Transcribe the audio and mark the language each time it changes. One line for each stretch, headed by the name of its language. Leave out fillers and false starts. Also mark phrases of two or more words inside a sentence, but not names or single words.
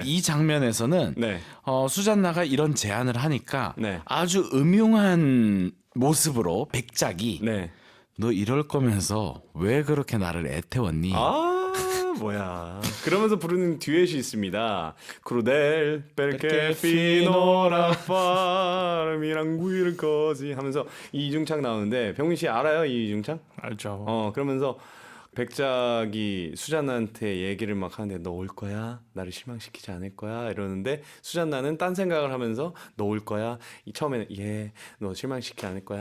Korean: 이 장면에서는 네. 수잔나가 이런 제안을 하니까 네. 아주 음흉한 모습으로 백작이 네. 너 이럴 거면서 왜 그렇게 나를 애태웠니? 뭐야. 그러면서 부르는 듀엣이 있습니다. 크루델
Italian: perché finora farmi
Korean: 랑 구일 거지 하면서 이중창 나오는데 병민 씨 알아요? 이 이중창? 알죠. 그러면서 백작이 수잔나한테 얘기를 막 하는데 너 올 거야? 나를 실망시키지 않을 거야? 이러는데 수잔나는 딴 생각을 하면서 너 올 거야? 처음에는 너 실망시키지 않을 거야?